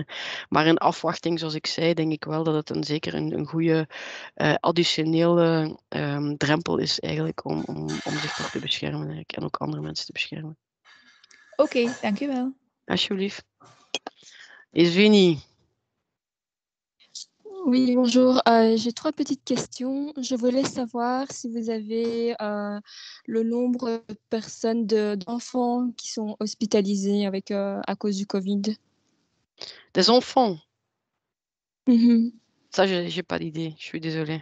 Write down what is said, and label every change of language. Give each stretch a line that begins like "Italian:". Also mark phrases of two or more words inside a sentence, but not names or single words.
Dutch: Maar in afwachting, zoals ik zei, denk ik wel dat het zeker een goede additionele drempel is eigenlijk om zich toch te beschermen eigenlijk, en ook andere mensen te beschermen. Oké, dankjewel. Alsjeblieft. Evgenie.
French: Oui, bonjour. J'ai 3 petites questions. Je voulais savoir si vous avez le nombre de personnes, d'enfants qui sont hospitalisés à cause du Covid. Des enfants? Ça, j'ai pas d'idée. Je suis désolée.